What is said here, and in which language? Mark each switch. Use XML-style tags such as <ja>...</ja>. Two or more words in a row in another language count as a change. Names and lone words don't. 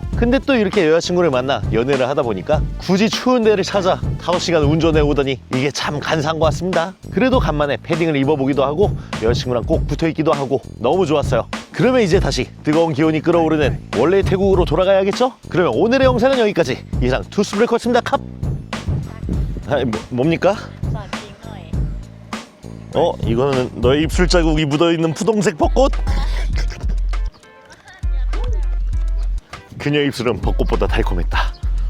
<ko>근데 또 이렇게 여자친구를 만나 연애를 하다 보니까 굳이 추운 데를 찾아 5시간 운전해 오더니 이게 참 간사한 것 같습니다. 그래도 간만에 패딩을 입어보기도 하고 여자친구랑 꼭 붙어있기도 하고 너무 좋았어요. 그러면 이제 다시 뜨거운 기온이 끓어오르는 원래의 태국으로 돌아가야겠죠? 그러면 오늘의 영상은 여기까지. 이상 투스브레이커였습니다. 캅! 뭡니까?</ko> <th>สอนจริงหน่อย</th> <ko>이거는 너의 입술 자국이 묻어있는 분홍색 벚꽃? 그녀의 입술은 벚꽃보다 달콤했다.</ko>